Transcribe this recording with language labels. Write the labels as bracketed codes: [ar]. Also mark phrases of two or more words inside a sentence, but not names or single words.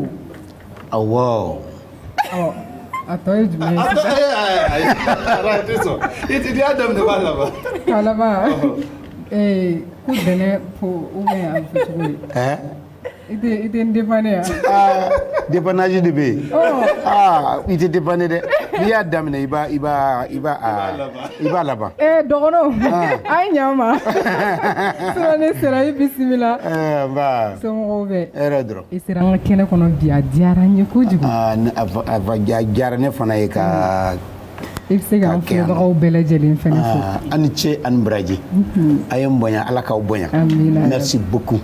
[bm] wow a tɔ ye jumɛn ye [fr] arrête ça il te dit Adam de pas là-bas [bm] kalaba ko dɛnɛ po [fr] ou bien [bm] a bɛ fɔ cogo di i tɛ n dépanner dépannage de be i tɛ dépanner dɛ n'i y'a daminɛ i b'a laban dɔgɔnɔw a ye ɲama sinon ne sera i bisimila nba somɔgɔw bɛ hɛrɛ dɔrɔn i sera an ka kɛnɛ kɔnɔ bi a diyara n ye kojugu a diyara ne fana ye ka i bɛ se k'an filɛbagaw bɛɛ lajɛlen fɛnɛ fo a ni ce a ni baraji a ye n bonya ala k'aw bonya [fr] merci beaucoup